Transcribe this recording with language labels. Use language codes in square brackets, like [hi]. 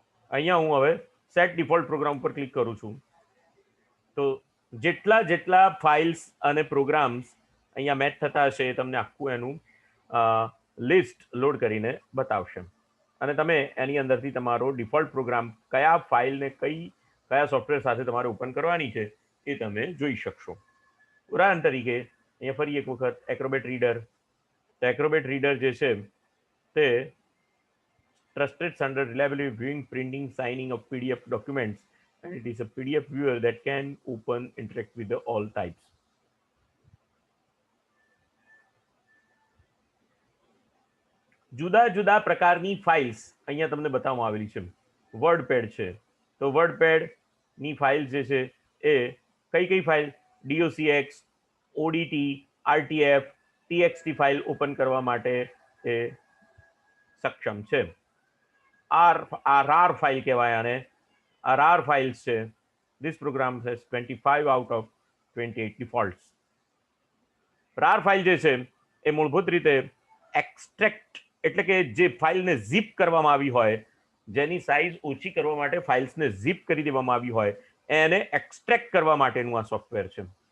[gu] અહીંયા હું હવે સેટ ડિફોલ્ટ પ્રોગ્રામ ઉપર ક્લિક કરું છું તો જેટલા ફાઇલ્સ અને પ્રોગ્રામ્સ અહીંયા મેચ થતા હશે એ તમને આખું એનું લિસ્ટ લોડ કરીને બતાવશે. અને તમે એની અંદરથી તમારો ડિફોલ્ટ પ્રોગ્રામ કયા ફાઇલને કયા સોફ્ટવેર સાથે તમારે ઓપન કરવાની છે એ તમે જોઈ શકશો. ઉદાહરણ તરીકે અહીંયા ફરી એક વખત એક્રોબેટ રીડર. તો એક્રોબેટ રીડર જે છે તે [en] trusted standard reliably viewing, printing, signing of PDF documents, and it is a PDF viewer that can open, interact with all types. [gu] જુદા જુદા પ્રકારની ફાઇલ્સ અહીંયા તમને બતાવવામાં આવેલી છે. વર્ડપેડ છે તો વર્ડપેડની ફાઇલ જે છે એ કઈ file? DOCX, ODT, RTF, TXT file open કરવા માટે એ સક્ષમ છે. RAR ફાઇલ કહેવાય આને. આ RAR ફાઇલ્સ છે. [en] This program has 25 out of 28 defaults. [gu] RAR file જે છે એ મૂળભૂત રીતે એક્સટ્રેક્ટ એટલે કે જે ફાઇલને ઝીપ કરવામાં આવી હોય, જેની સાઇઝ ઓછી કરવા માટે ફાઇલ્સને ઝીપ કરી દેવામાં આવી હોય, એને એક્સટ્રેક્ટ કરવા માટેનું આ સોફ્ટવેર છે.